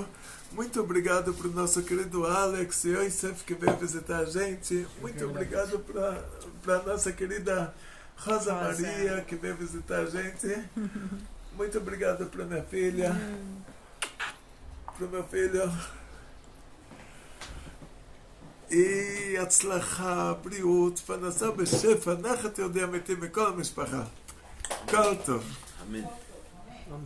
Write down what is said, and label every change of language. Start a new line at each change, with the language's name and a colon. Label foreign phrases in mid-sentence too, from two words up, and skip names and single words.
Portuguese: Muito obrigado para o nosso querido Alex e Yosef que veio visitar a gente. Muito obrigado para a nossa querida Rosa Maria que veio visitar a gente. Muito obrigado para minha filha, para o meu filho.
Hebrew: E הצלחה, בריאות, פרנסה בשפע, נחת יהודי אמיתי מכל המשפחה. כל טוב. Amen.